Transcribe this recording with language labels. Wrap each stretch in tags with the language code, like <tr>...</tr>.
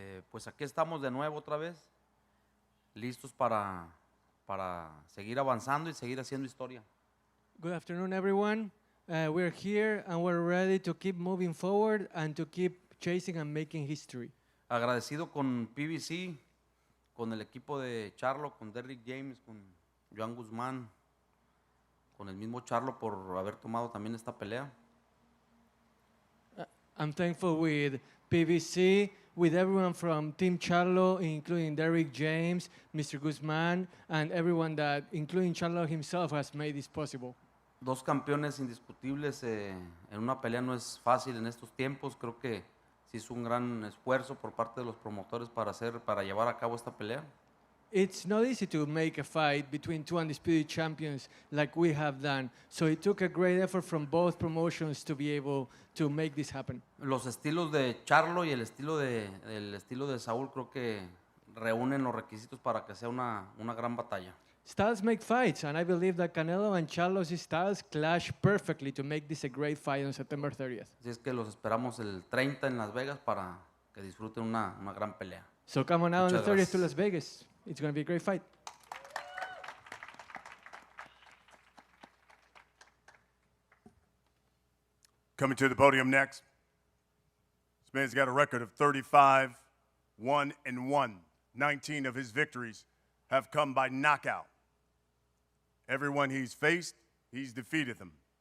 <es>Pues aquí estamos de nuevo otra vez, listos para seguir avanzando y seguir haciendo historia.</es> <en>Good afternoon, everyone. We're here and we're ready to keep moving forward and to keep chasing and making history.</en> <es>Agradecido con PBC, con el equipo de Charlo, con Derrick James, con Joan Guzmán, con el mismo Charlo por haber tomado también esta pelea.</es> <en>I'm thankful with PBC, with everyone from Team Charlo, including Derrick James, Mr. Guzman, and everyone that, including Charlo himself, has made this possible.</en> <es>2 campeones indiscutibles en una pelea no es fácil en estos tiempos. Creo que se hizo un gran esfuerzo por parte de los promotores para llevar a cabo esta pelea.</es> <en>It's not easy to make a fight between two undisputed champions like we have done. So it took a great effort from both promotions to be able to make this happen.</en> <es>Los estilos de Charlo y el estilo de Saúl creo que reúnen los requisitos para que sea una gran batalla.</es> <en>Styles make fights, and I believe that Canelo and Charlo's styles clash perfectly to make this a great fight on September 30th.</en> <es>Así es que los esperamos el 30 en Las Vegas para que disfruten una gran pelea.</es> <en>So come on out on the</en> <es>Muchas</es> <en>30th to</en> <es>gracias.</es> <en>Las Vegas. It's going to be a great fight. Coming to the podium next, this man's got a record of 35, 1-1. 19 of his victories have come by knockout. Everyone he's faced, he's defeated them.</en>